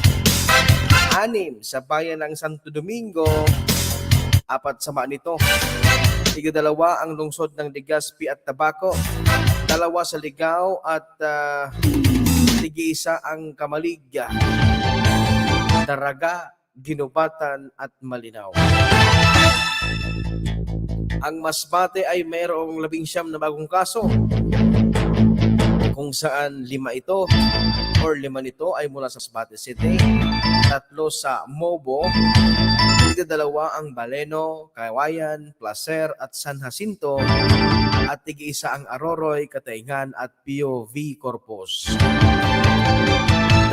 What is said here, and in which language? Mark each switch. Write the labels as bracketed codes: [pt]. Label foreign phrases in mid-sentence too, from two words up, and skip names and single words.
[tl] 6 sa bayan ng Santo Domingo, 4 sa Manito, 2 ang lungsod ng Legazpi at Tabaco, 2 sa Ligao at 1 ang Kamalig, Daraga, Ginubatan at Malinaw. Ang Masbate ay mayroong 19 na bagong kaso, kung saan 5 nito ay mula sa Masbate City, 3 sa Mobo, 2 ang Baleno, Kawayan, Placer at San Jacinto, at 1 ang Aroroy, Katayngan at POV Corpus.